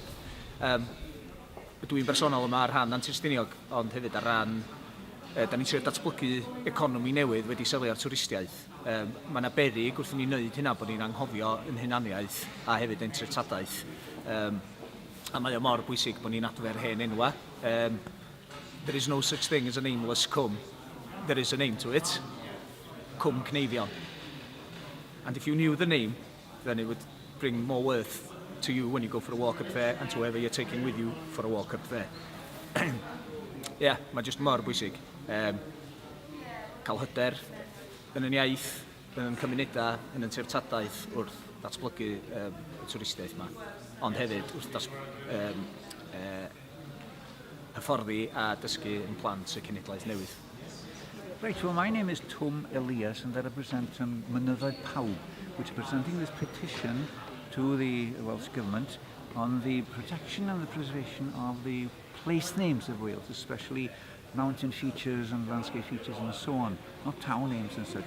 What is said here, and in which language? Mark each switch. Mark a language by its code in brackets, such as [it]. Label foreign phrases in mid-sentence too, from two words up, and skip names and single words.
[cy] Dwi'n bersonol yma ar rhan Antirstiniog, ond hefyd ar ran da ni'n trio datblygu economi newydd wedi sefyll ar twristiaeth. Mae yna beryg wrth i ni wneud hynna bod ni'n anghofio yn hunaniaeth a hefyd ein treftadaeth. A mae o mor bwysig bod ni'n adfer hen enwau. [en] There is no such thing as a nameless cwm. There is a name to it. Cwm Cneifion. And if you knew the name, then it would bring more worth to you when you go for a walk up there and to whoever you're taking with you for a walk up there. [cy] Mae jyst mor bwysig. Cael hyder yn yn iaith, yn yn cymunedau, yn yn treftadaeth wrth datblygu y twristiaeth yma. Ond hefyd wrth hyfforddi a dysgu yn plant y cenedlaeth newydd. [en] Right, well my name is Tom Elias and I represent Mynyddoedd Pawb, which are presenting this petition to the Welsh Government on the protection and the preservation of the place names of Wales, especially mountain features and landscape features and so on, not town names and such.